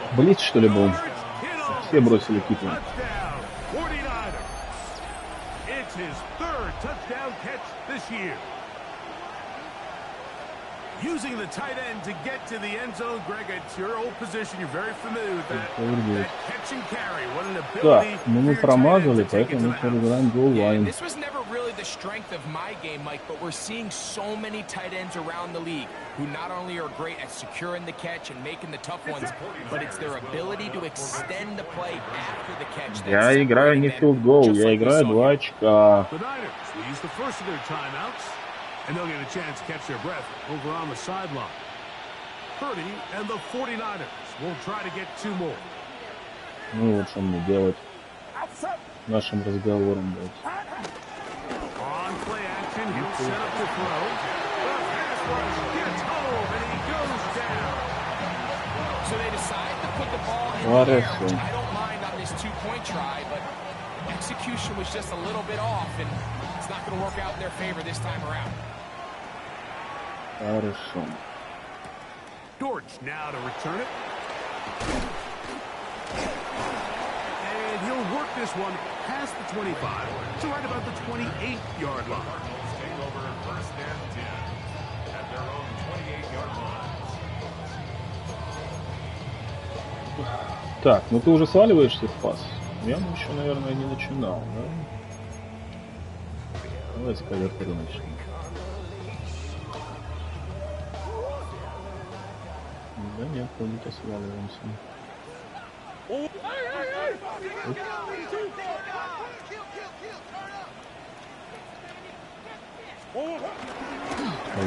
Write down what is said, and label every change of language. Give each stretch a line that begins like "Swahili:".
Russian: Блиц, что ли, был? Все бросили Китла.
English: Touchdown, 49ers. It's his 3rd touchdown catch this year. Using the tight end to get to the end zone, Greg, it's your old position. You're very familiar with that. That catch and carry. What an ability.
Russian: Так, мы промазали, поэтому мы проиграем голлайн.
English: This was never really the strength of my game, Mike, but we're seeing so many tight ends around the league who not only are great at securing the catch and making the tough ones, but it's their ability to extend the play after the catch.
Russian: Я играю не field goal, я играю 2 очка.
English: The Niners will use the first of their timeouts, and they'll get a chance to catch their breath over on the sideline. Purdy and the 49ers will try to get 2 more.
Russian: Ну вот что мне делать нашим разговором, блядь.
English: On play action, he'll set up to throw. The pass rush gets home, and he goes down. So they decide to put the ball in the air, which I don't mind on this 2-point try, but execution was just a little bit off, and it's not going to work out in their favor this time around.
Russian: Хорошо.
English: Dortch now to return it. And he'll work this one past the 25 to right about the 28-yard line. Staying over 1st and 10 at their own 28-yard line.
Russian: Так, ну ты уже сваливаешься в пас? Я еще, наверное, не начинал, да? Давай с коверторы начнем. Да нет, как-то сваливаемся.